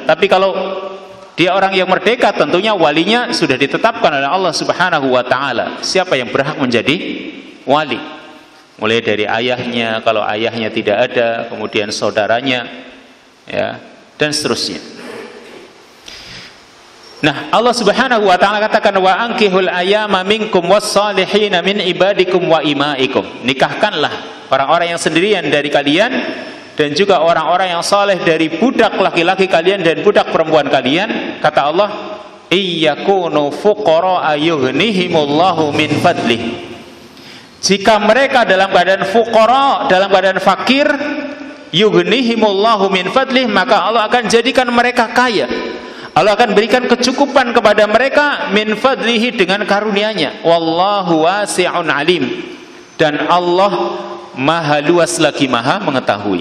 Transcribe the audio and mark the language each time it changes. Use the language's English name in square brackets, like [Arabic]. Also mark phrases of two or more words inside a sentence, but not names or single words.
[Indonesian] Tapi kalau dia orang yang merdeka, tentunya walinya sudah ditetapkan oleh Allah [Arabic] سبحانه وتعالى. [Indonesian] Siapa yang berhak menjadi wali? Mulai dari ayahnya, kalau ayahnya tidak ada, kemudian saudaranya, ya, dan seterusnya. Nah, Allah [Arabic] سبحانه وتعالى [Indonesian] katakan [Arabic] وأنكحوا الأيامى منكم والصالحين من عبادكم وإمائكم, [Indonesian] nikahkanlah orang-orang yang sendirian dari kalian dan juga orang-orang yang saleh dari budak laki-laki kalian dan budak perempuan kalian. [Arabic] Kata Allah, إن يكونوا فقراء يغنهم الله من فضله, [Indonesian] jika mereka dalam keadaan fuqara, dalam keadaan fakir, [Arabic] يغنهم الله من فضله, [Indonesian] maka Allah akan jadikan mereka kaya. Allah akan berikan kecukupan kepada mereka min fadlihi, dengan karunia-Nya. [Arabic] والله واسع عليم, [Indonesian] dan Allah maha luas lagi maha mengetahui.